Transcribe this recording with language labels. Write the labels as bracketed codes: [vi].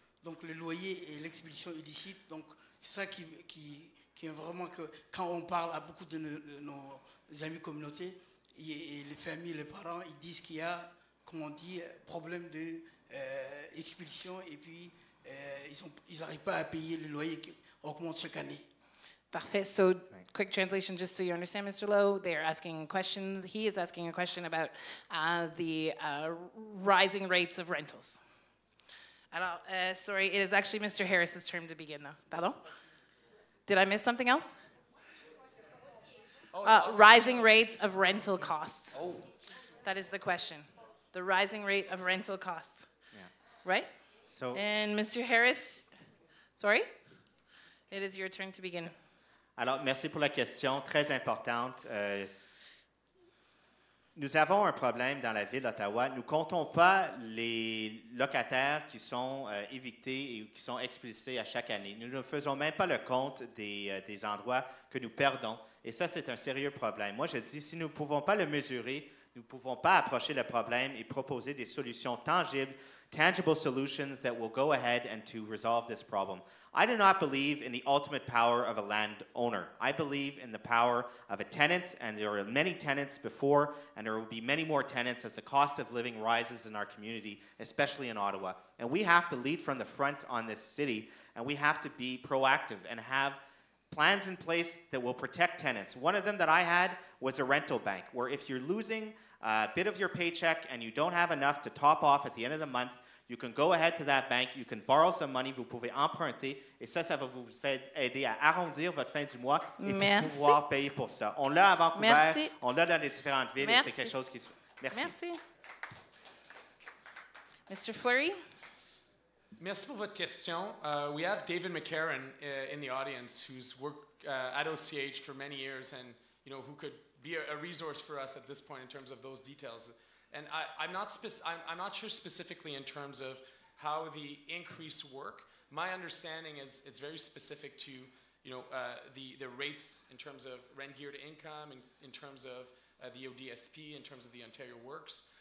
[fr] Donc le loyer et l'expulsion illicite, donc c'est ça qui est vraiment que quand on parle à beaucoup de nos amis communautés et les familles, les parents, ils disent qu'il y a, comme on dit, problème d'expulsion et puis ils n'arrivent pas à payer le loyer qui augmente chaque année. Parfait. [en] So, quick translation, just so you understand, Mr. Lowe. They're asking questions. He is asking a question about the rising rates of rentals. Alors, sorry, it is actually Mr. Harris's turn to begin now. Pardon? Did I miss something else? Rising rates of rental costs. Oh. That is the question. the rising rate of rental costs. Yeah. Right? So, And Mr. Harris, sorry? It is your turn to begin. [fr] alors, merci pour la question, très importante. Nous avons un problème dans la ville d'Ottawa. Nous ne comptons pas les locataires qui sont évictés et qui sont expulsés à chaque année. Nous ne faisons même pas le compte des endroits que nous perdons. Et ça, c'est un sérieux problème. Moi, je dis, si nous ne pouvons pas le mesurer, nous ne pouvons pas approcher le problème et proposer des solutions [en] tangible solutions that will go ahead and to resolve this problem. I do not believe in the ultimate power of a landowner. I believe in the power of a tenant, and there are many tenants before, and there will be many more tenants as the cost of living rises in our community, especially in Ottawa. And we have to lead from the front on this city, and we have to be proactive and have plans in place that will protect tenants. One of them that I had was a rental bank, where if you're losing a bit of your paycheck and you don't have enough to top off at the end of the month, you can go ahead to that bank, you can borrow some money, [fr] vous pouvez emprunter, et ça va vous aider à arrondir votre fin du mois et pour pouvoir payer pour ça. On l'a à Vancouver, on l'a dans les différentes villes, et c'est quelque chose qui... Merci. Merci. [en] Mr. Fleury? [fr] Merci pour votre question. [en] We have David McCarron in the audience, who's worked at OCH for many years, and who could be a resource for us at this point in terms of those details. And I'm not sure specifically in terms of how the increase work. My understanding is it's very specific to the rates in terms of rent geared income, in terms of the ODSP, in terms of the Ontario Works.